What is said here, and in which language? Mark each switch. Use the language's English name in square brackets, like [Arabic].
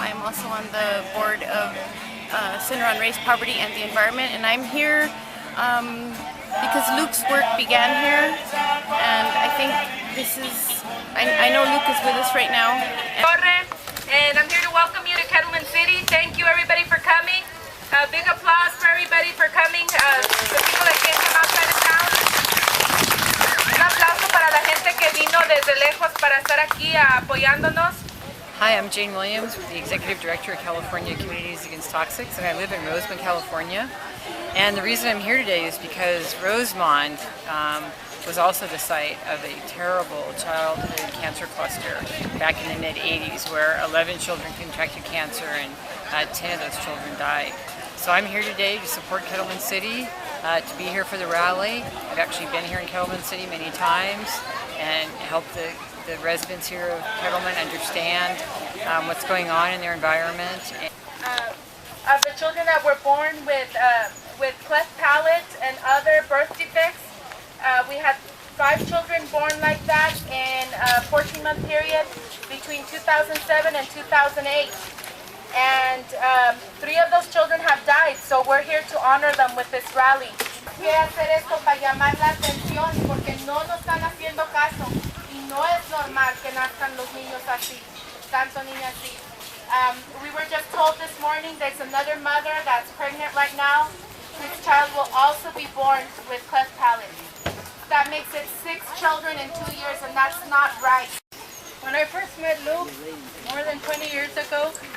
[English] I'm also on the board of Center on Race, Poverty, and the Environment, and I'm here because Luke's work began here, and I think this is, I know Luke is with us right now. And I'm here to welcome you to Kettleman City. Thank you everybody for coming. A big applause for everybody for coming, the people that came from outside of town. [Spanish] Un aplauso para la gente que vino desde lejos para estar aquí apoyándonos. [English] Hi, I'm Jane Williams, the Executive Director of California Communities Against Toxics, and I live in Rosemont, California. And the reason I'm here today is because Rosemont was also the site of a terrible childhood cancer cluster back in the mid-80s where 11 children contracted cancer and 10 of those children died. So I'm here today to support Kettleman City, to be here for the rally. I've actually been here in Kettleman City many times and helped the residents here of Kettleman understand what's going on in their environment. Of the children that were born with cleft palate and other birth defects, we had 5 children born like that in a 14-month period between 2007 and 2008. And 3 of those children have died, so we're here to honor them with this rally. [Spanish] Quiero hacer esto para llamar la atención porque no nos están haciendo caso y no es normal que nazcan los niños así, tanto niños así. [English] We were just told this morning there's another mother that's pregnant right now. This child will also be born with cleft palate. That makes it 6 children in 2 years, and that's not right. When I first met Luke more than 20 years ago,